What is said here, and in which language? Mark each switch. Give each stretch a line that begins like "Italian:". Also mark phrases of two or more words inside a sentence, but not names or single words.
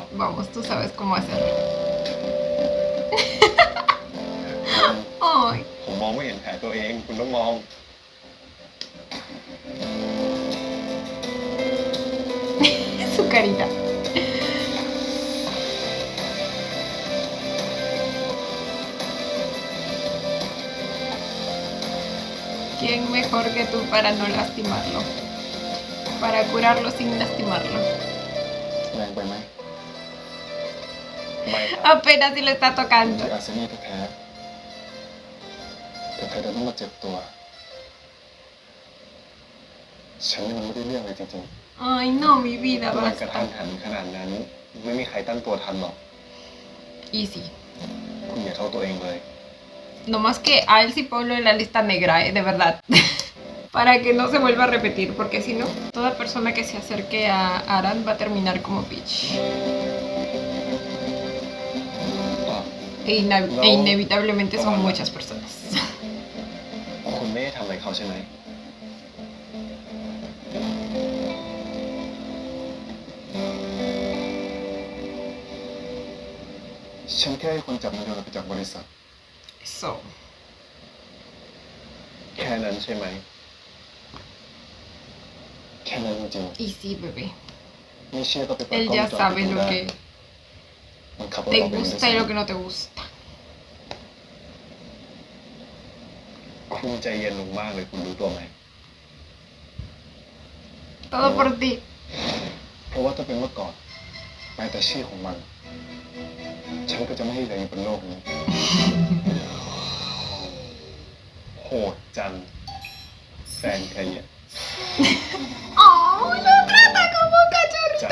Spanish: Vamos, tú sabes cómo hacerlo. Ay,
Thai: ผมมองไม่เห็นแผลตัวเอง คุณต้องมอง
Spanish: su carita. ¿Quién mejor que tú para no lastimarlo? Para curarlo sin lastimarlo.
Thai: แรงไปไหม ไม่ครับ
Spanish: Apenas si lo está
Thai: ที่
Spanish: tocando.
Thai: อาร์เซนี่แท้ๆแต่เธอจะต้องมาเจ็บตัว ฉันนี่มันไม่ได้เรื่องเลยจริง
Spanish: Ay, no, mi vida,
Thai: ๆมันกระทัน
Spanish: basta.
Thai: หันขนาดนั้น ไม่มีใครตั้งตัวทันหรอก
Spanish: Easy.
Thai: คุณอย่าโทษตัวเองเลย
Spanish: No más que a él sí ponlo en la lista negra, de verdad. Para que no se vuelva a repetir, porque si no, toda persona que se acerque a Aran va a terminar como Peach.
Thai: อ่ะ
Spanish: E inevitablemente son muchas personas.
Thai: คุณไม่ได้ทำอะไรเขาใช่ไหม ฉันแค่ให้คนจับมันโยนไปจากบริษัท
Spanish: Eso.
Thai: แค่นั้นใช่ไหม แค่นั้นจริง
Spanish: Easy, bebé.
Thai: ๆไม่เชื่อก็ไปเปิด
Spanish: Él
Thai: กล้อง
Spanish: ya
Thai: วงจร
Spanish: sabe
Thai: ปิดดู
Spanish: lo
Thai: ได้
Spanish: que
Thai: มันขับรถ
Spanish: te
Thai: ออกไปเองด้วย
Spanish: gusta y lo que
Thai: ซ้ำ
Spanish: no te gusta.
Thai: คุณใจเย็นลงมากเลยคุณรู้ตัวไหม
Spanish: Todo por ti.
Thai: เพราะว่าถ้าเป็นเมื่อก่อนแม้แต่ชื่อของมัน ฉันก็จะไม่ให้เหลืออยู่บนโลกนี้ โหดจังแฟนใครเนี่ย
Spanish: ¡Oh! Lo trata como un cachorrito